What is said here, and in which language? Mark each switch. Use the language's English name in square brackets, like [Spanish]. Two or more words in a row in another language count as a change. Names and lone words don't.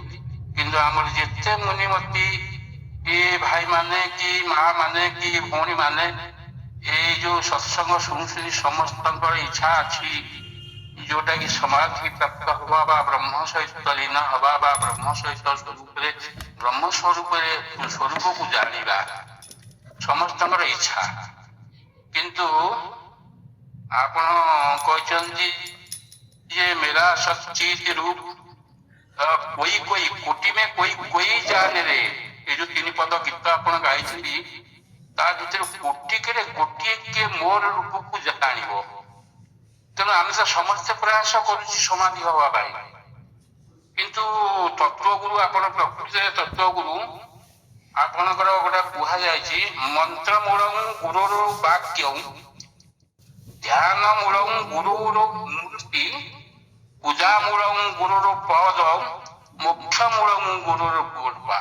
[Odia] କିନ୍ତୁ ଆମର ଯେତେ ମୁନିମତି ଭାଇମାନେ କି ମା ମାନେ କି ଭଉଣୀ ମାନେ ଏଇ ଯୋଉ ସତ୍ସଙ୍ଗ ଶୁଣୁଛନ୍ତି, ସମସ୍ତଙ୍କର ଇଚ୍ଛା ଅଛି ଯୋଉଟା କି ସମାଧି ପ୍ରାପ୍ତ ହବା ବା ବ୍ରହ୍ମ ସହିତ ଲୀନ ହବା ବା ବ୍ରହ୍ମ ସହିତ ବ୍ରହ୍ମ ସ୍ୱରୂପକୁ ଜାଣିବା, ସମସ୍ତଙ୍କର ଇଚ୍ଛା। କିନ୍ତୁ ଆପଣ କହିଛନ୍ତି ଯେ [Hindi] मेरा सच्चित रूप कोई कोई कोटि में कोई जाने रे। [Odia] ଏ ଯୋଉ 3 ପଦ ଗୀତ ଆପଣ ଗାଇଛନ୍ତି, ତା ଭିତରେ କୋଟିକରେ ଗୋଟିଏ କିଏ ମୋର ରୂପକୁ ଜାଣିବ। ତେଣୁ ଆମେ ତ ସମସ୍ତେ ପ୍ରୟାସ କରୁଛୁ ସମାଧି ହବା ପାଇଁ, କିନ୍ତୁ ତତ୍ତ୍ୱଗୁରୁ, ଆପଣ ପ୍ରକୃତିରେ ତତ୍ତ୍ୱଗୁରୁ, ଆପଣଙ୍କର ଗୋଟେ କୁହାଯାଇଛି [Sanskrit] मन्त्रमूलं गुरोर् वाक्यं, ध्यान मूलं गुरोर् मूर्तिः, पूजा मूलं गुरोर् पदं, मोक्ष मूलं गुरोर् कृपा।